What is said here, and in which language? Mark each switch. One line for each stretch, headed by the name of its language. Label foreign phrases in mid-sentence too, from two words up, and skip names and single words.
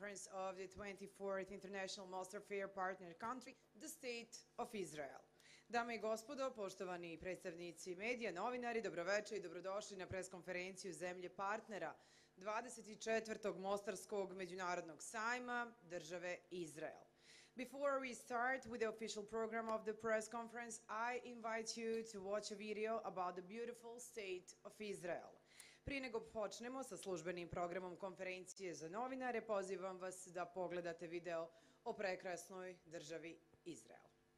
English: conference of the 24th International Mostar Fair partner country, the State of Israel.
Croatian: Dame i gospodo, poštovani predstavnici medija, novinari, dobroveče i dobrodošli na preskonferenciju zemlje partnera 24. Mostarskog međunarodnog sajma države Izrael.
English: Before we start with the official program of the press conference, I invite you to watch a video about the beautiful state of Israel.
Croatian: Prije nego počnemo sa službenim programom konferencije za novinare, pozivam vas da pogledate video o prekrasnoj državi Izrael.